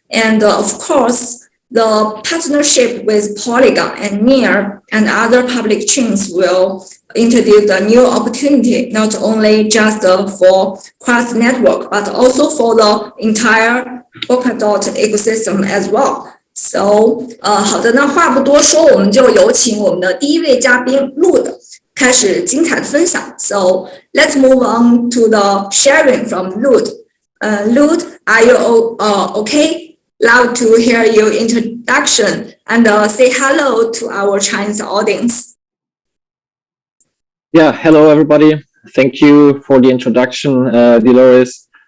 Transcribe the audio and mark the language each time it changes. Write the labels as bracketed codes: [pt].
[en] And of course, the partnership with Polkadot and Nft and other public chains will introduce a new opportunity, not only just for Crust Network, but also for the entire Polkadot ecosystem as well. [zh] So, 好的，那话不多说，我们就有请我们的第一位嘉宾 Lud 开始精彩的分享。 [en] So let's move on to the sharing from Lud. Lud, are you okay? Love to hear your introduction and say hello to our Chinese audience. Yeah, hello everybody. Thank you for the introduction, Dolores.